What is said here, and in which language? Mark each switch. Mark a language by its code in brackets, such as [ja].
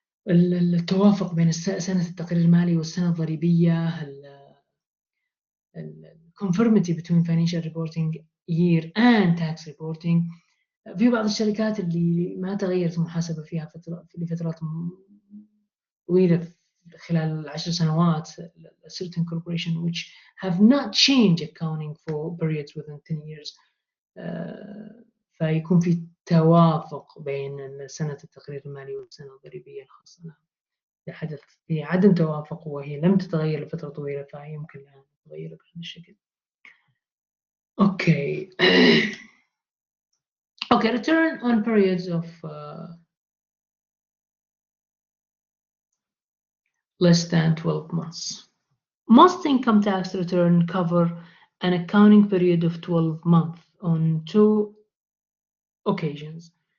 [ar] التوافق بين سنة التقرير المالي والسنة الضريبية. [en] conformity between financial reporting year and tax reporting. [ar] في بعض الشركات اللي ما تغيرت المحاسبة فيها لفترات طويلة خلال 10 سنوات. [en] certain corporation which have not changed accounting for periods within 10 years. [ar] فيكون في توافق بين سنة التقرير المالي والسنة الضريبية الخاصة لها. إذا حدث في عدم توافق وهي لم تتغير لفترة طويلة فيمكن أن تتغير بهذا الشكل. [en] Okay. Okay, return on periods of less than 12 months. Most income tax return cover an accounting period of 12 months on 2 occasions.